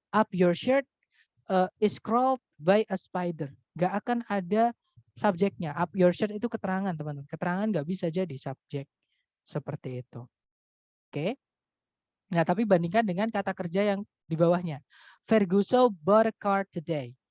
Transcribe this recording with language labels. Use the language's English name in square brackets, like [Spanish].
[English] Up your shirt is crawled by a spider. [Indonesian] Nggak akan ada subjeknya. [English] Up your shirt [Indonesian] itu keterangan teman-teman. Keterangan nggak bisa jadi subjek seperti itu. Oke. Nah, tapi bandingkan dengan kata kerja yang di bawahnya. [English] Ferguson bought a car today.